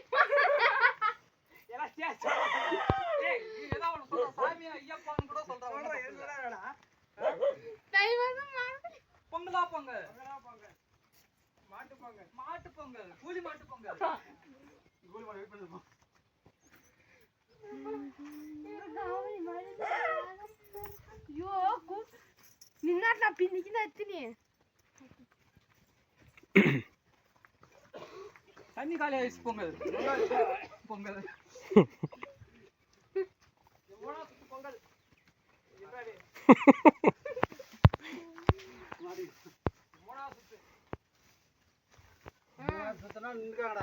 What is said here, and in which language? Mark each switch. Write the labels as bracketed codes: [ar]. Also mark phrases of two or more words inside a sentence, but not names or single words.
[ta] பொங்கலா பொங்கல் மாட்டு பொங்கல் மாட்டு பொங்கல் கூலி மாட்டு பொங்கல். கூலி மாடு வெயிட் பண்ணிருப்போம். [te] నిన్న పిన్నికి నచ్చింది [ta] தண்ணி காலி ஆயிடுச்சு. பொங்கல் பொங்கல் பொங்கல் சுத்தனா நின்றுக்காங்கடா.